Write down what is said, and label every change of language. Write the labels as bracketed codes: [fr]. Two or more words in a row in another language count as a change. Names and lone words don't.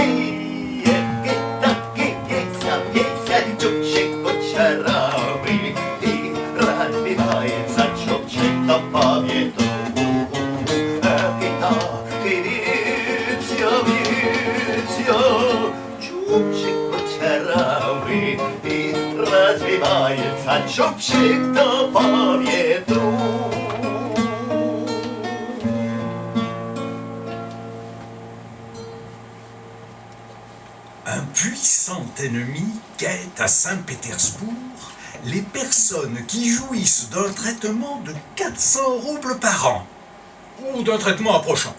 [ru] Песня, чубчик кучерявый, и разбивается чубчик-то по ветру. И так и виться, чубчик кучерявый, и развивается чубчик-то по ветру. [fr] Un puissant ennemi guette à Saint-Pétersbourg les personnes qui jouissent d'un traitement de 400 roubles par an, ou d'un traitement approchant.